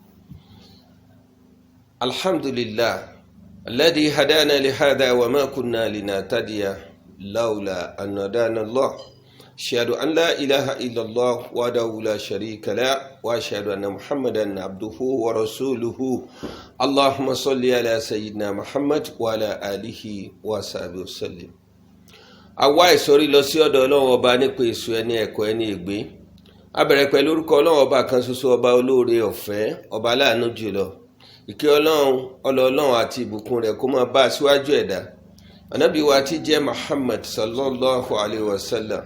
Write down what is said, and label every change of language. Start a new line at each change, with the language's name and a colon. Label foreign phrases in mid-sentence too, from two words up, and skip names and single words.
Arabic: الحمد لله الذي هدانا لهذا وما كنا لنهتدي لولا أن هدانا الله. أشهد أن لا إله إلا الله وحده لا شريك له وأشهد أن محمدا عبده ورسوله. اللهم صل على سيدنا محمد وعلى آله وصحبه وسلم.
Yoruba: àwa ìsọ̀rí lọ sí ọ̀dọ̀ Ọlọ́run ọba nípa èso ẹni ẹ̀kọ́ ẹni ègbé. A bẹ̀rẹ̀ pẹ̀lú orúkọ Ọlọ́run ọba kan ṣoṣo, ọba olóore ọ̀fẹ́, ọba aláàánú jùlọ. Ìkẹ́ Ọlọ́run, ọlọ Ọlọ́run àti ìbùkún rẹ̀ kó máa bá aṣíwájú ẹ̀dá Ànábì wa tí jẹ́ Muhammad
Arabic: صلى الله عليه وسلم.